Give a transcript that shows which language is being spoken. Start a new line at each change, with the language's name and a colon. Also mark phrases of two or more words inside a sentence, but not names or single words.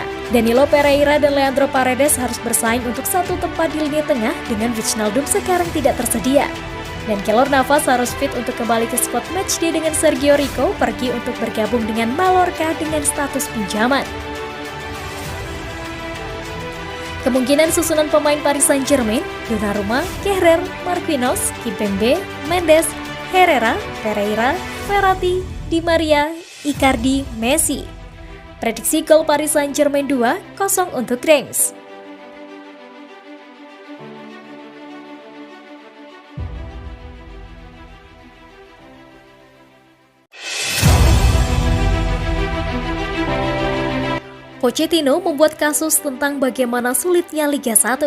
Indonesian: Danilo Pereira dan Leandro Paredes harus bersaing untuk satu tempat di lini tengah dengan Wijnaldum sekarang tidak tersedia. Dan Keylor Navas harus fit untuk kembali ke
English: squad matchday
Indonesian: dengan Sergio Rico pergi untuk bergabung dengan Mallorca dengan status pinjaman. Kemungkinan susunan pemain Paris Saint-Germain, Donnarumma, Kehrer, Marquinhos, Kimpembe, Mendes, Herrera, Pereira, Verratti, Di Maria, Icardi, Messi. Prediksi gol Paris Saint-Germain 2-0 untuk Reims. Pochettino membuat kasus tentang bagaimana sulitnya Liga 1.